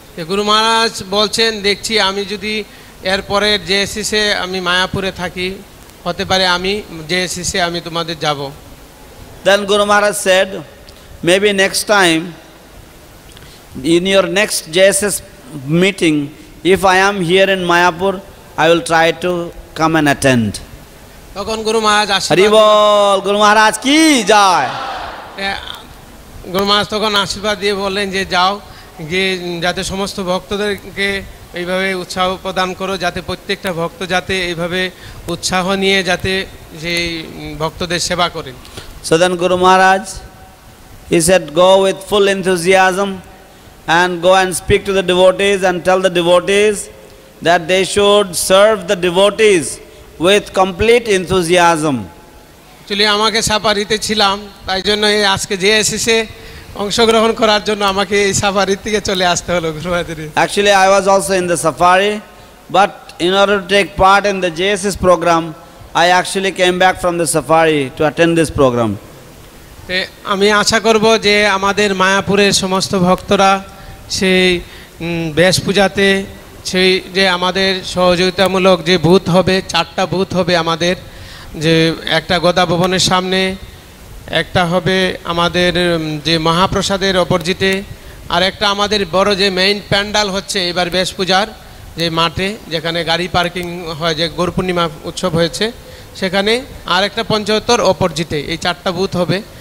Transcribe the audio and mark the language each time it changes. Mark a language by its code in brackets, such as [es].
[bn] গুরু মহারাজ বলছেন দেখছি আমি যদি এরপরে জেএসএসে আমি মায়াপুরে থাকি হতে পারে আমি জেএসএসে আমি তোমাদের যাব। [en] Then Guru Maharaj said, maybe next time, in your next JSS meeting, if I am here in Mayapur, I will try to come and attend. [bn] তখন গুরু মহারাজ হরি আশীর্বাদ বল, গুরু মহারাজ কি যায়। গুরু মহারাজ তখন আশীর্বাদ দিয়ে বললেন যে যাও গিয়ে যাতে সমস্ত ভক্তদেরকে এইভাবে উৎসাহ প্রদান করো, যাতে প্রত্যেকটা ভক্ত যাতে এইভাবে উৎসাহ নিয়ে যাতে যে ভক্তদের সেবা করেন। [en] So then Guru Maharaj, he said, go with full enthusiasm and go and speak to the devotees and tell the devotees that they should serve the devotees with complete enthusiasm. [bn] Actually আমাকে সাফারিতে ছিলাম, তাই জন্য এই আজকে যে এসেছে অংশগ্রহণ করার জন্য আমাকে এই সাফারির থেকে চলে আসতে হলো গুরু মহারাজের। [en] Actually, I was also in the safari, but in order to take part in the JSS program, I actually came back from the safari to attend this program. [bn] আমি আশা করব যে আমাদের মায়াপুরের সমস্ত ভক্তরা সেই বেশ পূজাতে সেই যে আমাদের সহযোগিতামূলক যে বুথ হবে, 4টা বুথ হবে আমাদের, যে একটা গদা ভবনের সামনে, একটা হবে আমাদের যে মহাপ্রসাদের অপোজিটে, আর একটা আমাদের বড় যে মেইন প্যান্ডাল হচ্ছে এবার বেশ পূজার যে মাঠে যেখানে গাড়ি পার্কিং হয়, যে গৌর পূর্ণিমা উৎসব হয়েছে সেখানে, আর একটা পঞ্চায়েতর অপোজিটে, এই 4টা বুথ হবে।